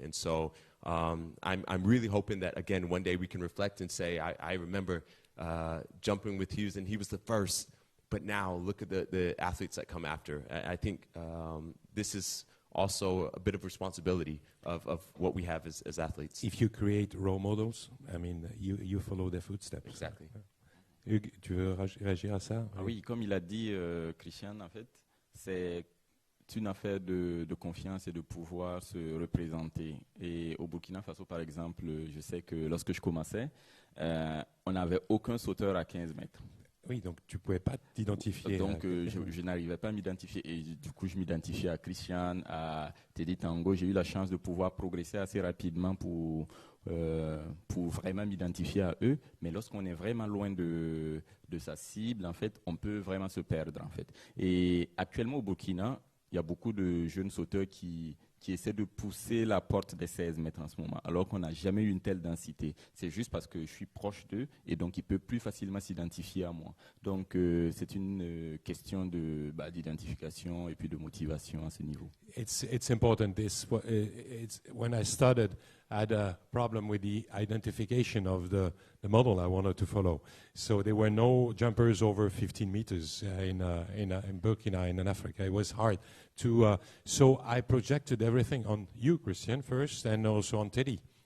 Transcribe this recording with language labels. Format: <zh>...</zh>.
<en>And so I'm really hoping that, again, one day we can reflect and say, I remember jumping with Hugues, and he was the first. But now look at the athletes that come after. I think this is also a bit of responsibility of what we have as athletes. If you create role models, I mean, you follow their footsteps. Exactly.</en> <fr>Hugues, tu veux réagir à ça? Ah oui, comme il a dit Christian, en fait, c'est une affaire de confiance et de pouvoir se représenter. Et au Burkina Faso, par exemple, je sais que lorsque je commençais, on n'avait aucun sauteur à 15 mètres. Oui, donc tu ne pouvais pas t'identifier. Donc je n'arrivais pas à m'identifier. Et du coup, je m'identifiais à Christian, à Teddy Tango. J'ai eu la chance de pouvoir progresser assez rapidement pour vraiment m'identifier à eux. Mais lorsqu'on est vraiment loin de sa cible, en fait, on peut vraiment se perdre, en fait. Et actuellement, au Burkina, il y a beaucoup de jeunes sauteurs qui essaient de pousser la porte des 16 mètres en ce moment, alors qu'on n'a jamais eu une telle densité. C'est juste parce que je suis proche d'eux et donc ils peuvent plus facilement s'identifier à moi. Donc c'est une question d'identification et puis de motivation à ce niveau.</fr> <en>It's important. When I started, I had a problem with the identification of the model I wanted to follow. So there were no jumpers over 15 meters in Burkina and in Africa. It was hard to. So I projected everything on you, Christian, first, and also on Teddy.</en>